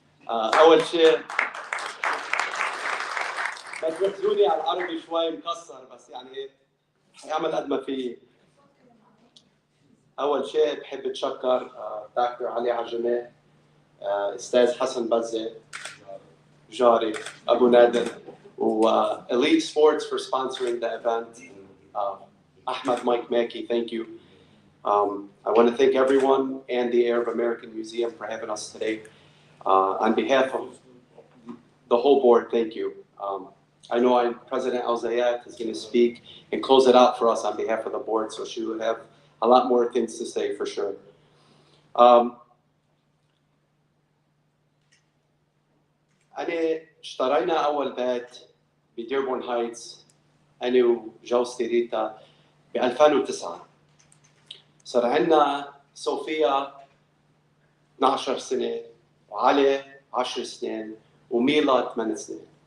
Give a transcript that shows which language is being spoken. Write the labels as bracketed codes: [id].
[ar] أول شيء بس بتزولي على العربي شوي مكسر، بس يعني هيعمل قد ما فيه. اول شيء بحب اتشكر دكتور علي عجمة، استاذ حسن بزة، جاري ابو نادر، و [en] Elite Sports for sponsoring the event. Ahmed Mike Mackey, thank you. I want to thank everyone and the Arab American Museum for having us today. On behalf of the whole board, thank you. I know President الزيات is going to speak and close it out for us on behalf of the board, so she will have a lot more things to say for sure. [ar] أنا اشترينا أول بيت بديربورن هايتس أنا وجوزتي ريتا ب 2009. صار عندنا صوفيا 12 سنة وعلي 10 سنين وميلا 8 سنين.